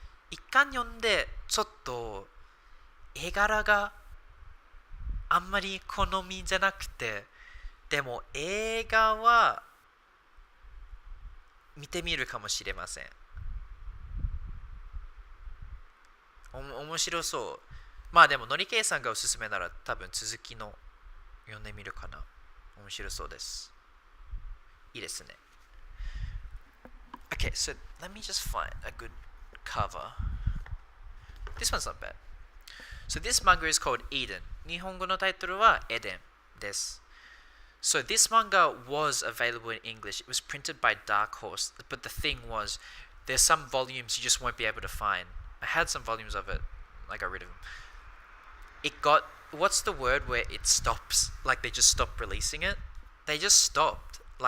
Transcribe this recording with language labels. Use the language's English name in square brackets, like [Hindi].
[Japanese] 一巻読んで、ちょっと絵柄があんまり好みじゃなくて、でも映画は見てみるかもしれません。面白そう。でも、のりけいさんがおすすめなら多分続きの読んでみるかな。面白そうです。いいですね。 [English] Okay, so let me just find a good cover. This one's not bad. So this manga is called Eden. [Japanese] 日本語のタイトルは Eden です。 [English] So this manga was available in English. It was printed by Dark Horse. But the thing was, there's some volumes you just won't be able to find. I had some volumes of it. I got rid of them. It got, what's the word where it stops? Like they just stopped releasing it? They just stopped.